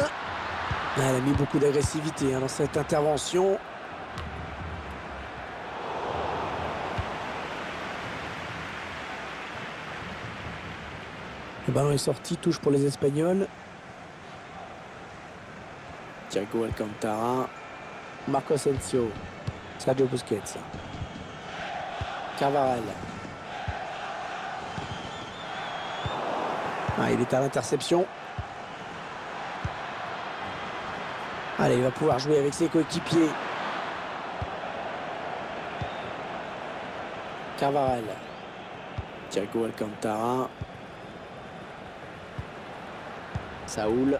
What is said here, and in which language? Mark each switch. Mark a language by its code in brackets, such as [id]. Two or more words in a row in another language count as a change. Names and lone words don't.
[fr] Ah, elle a mis beaucoup d'agressivité dans cette intervention. Le ballon est sorti, touche pour les Espagnols. Thiago Alcantara. Marco Asensio. Sergio Busquets. Carvajal. Ah, il est à l'interception. Allez, il va pouvoir jouer avec ses coéquipiers. Carvajal. Thiago Alcantara. Saúl.